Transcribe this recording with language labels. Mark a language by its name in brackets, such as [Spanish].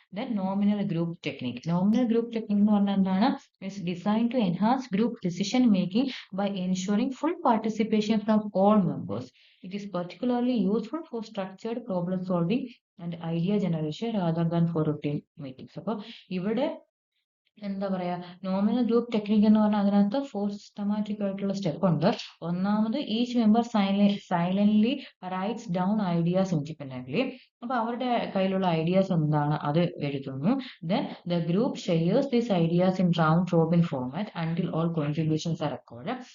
[English] Then nominal group technique. Nominal group technique [Malayalam] എന്ന് പറഞ്ഞാൽ എന്താണ്? [English] It's design to enhance group decision making by ensuring full participation from all members. It is particularly useful for structured problem solving and idea generation rather than for routine meetings. [Malayalam] അപ്പോൾ ഇവിടെ എന്താ പറയാ, nominal group technique എന്ന് പറഞ്ഞാൽ അതിനകത്ത് 4 systematic ആയിട്ടുള്ള step ഉണ്ട്. [English] ഒന്നാമത് each member silently writes down ideas independently. [Malayalam] അപ്പൊ അവരുടെ കയ്യിലുള്ള ഐഡിയാസ് എന്താണ് അത് എഴുതുന്നു. [English] Then the group shares these ideas in round robin format until all contributions are record.